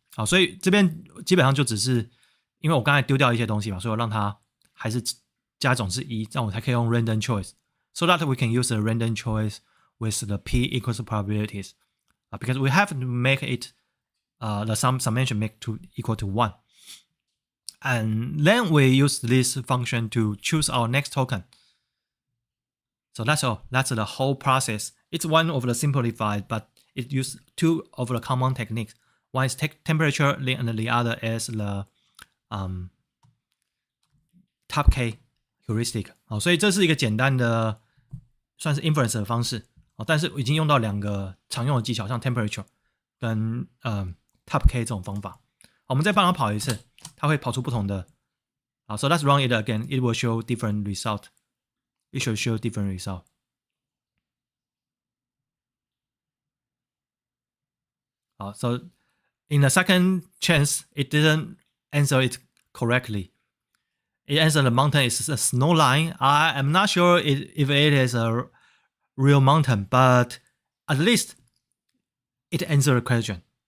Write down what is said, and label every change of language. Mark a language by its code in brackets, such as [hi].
[zh] 好，所以这边基本上就只是因为我刚才丢掉一些东西嘛，所以我让它还是加总是1，这样我才可以用 [en] random choice, so that we can use the random choice with the p equals probabilities, because we have to make it the summation make to equal to 1, and then we use this function to choose our next token. So that's all. That's the whole process. It's one of the simplified, but it uses 2 of the common techniques. One is temperature, and the other is the top K heuristic. [zh] 好，所以这是一个简单的算是 inference 的方式，但是已经用到2个常用的技巧，像 temperature 跟top K 这种方法。好，我们再帮它跑一次，它会跑出不同的。 [en] 好 ，so let's run it again. It will show different result. It should show different result. So in the second chance, it didn't answer it correctly. It answered the mountain is a snow line. I am not sure if it is a real mountain, but at least it answered the question.